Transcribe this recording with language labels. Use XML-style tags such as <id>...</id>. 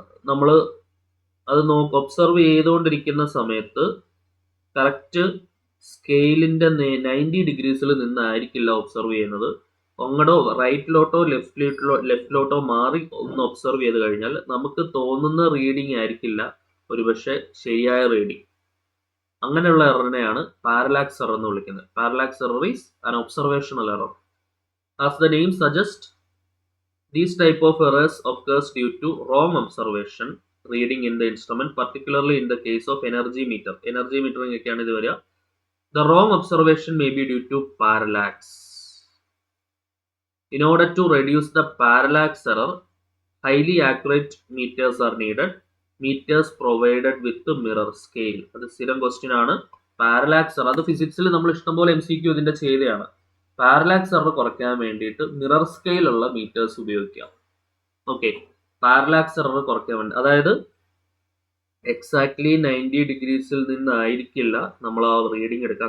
<ml>നമ്മൾ അത് ഒബ്സർവ് ചെയ്തുകൊണ്ടിരിക്കുന്ന സമയത്ത് കറക്റ്റ് സ്കെയിലിന്റെ 90 ഡിഗ്രീസിൽ നിന്നായിരിക്കില്ല ഒബ്സർവ് ചെയ്യുന്നത്. അങ്ങോട്ടോ റൈറ്റിലോട്ടോ ലെഫ്റ്റിലോട്ടോ മാറി ഒന്ന് ഒബ്സർവ് ചെയ്ത് കഴിഞ്ഞാൽ നമുക്ക് തോന്നുന്ന റീഡിങ് ആയിരിക്കില്ല ഒരുപക്ഷെ ശരിയായ റീഡിങ്. അങ്ങനെയുള്ള എററിനെയാണ് പാരലാക്സ് എറർ എന്ന് വിളിക്കുന്നത്.</ml> <en>Parallax error is an observational error. As the name suggests, these type of errors occurs due to wrong observation reading in the instrument, particularly in the case of energy meter.</en> <ml>Energy metering ഒക്കെയാണ് ഇത് വരിക.</ml> <en>The wrong observation may be due to parallax. In order to reduce the parallax error, highly accurate meters are needed. Meters provided with mirror scale.</en> <ml>അത് സ്ഥിരം question ആണ്. Parallax error അത് ഫിസിക്സിൽ നമ്മൾ ഇഷ്ടംപോലെ MCQ ഇതിന്റെ ചെയ്തതാണ്. പാരലാക്സ് എറർ കുറയ്ക്കാൻ വേണ്ടിയിട്ട് മിറർ സ്കെയിൽ ഉള്ള മീറ്റേഴ്സ് ഉപയോഗിക്കാം. ഓക്കെ, പാരലാക്സ് എറർ കുറയ്ക്കാൻ വേണ്ടി, അതായത് എക്സാക്ട്ലി 90 ഡിഗ്രീസിൽ നിന്നായിരിക്കില്ല നമ്മൾ ആ റീഡിങ് എടുക്കുക.</ml>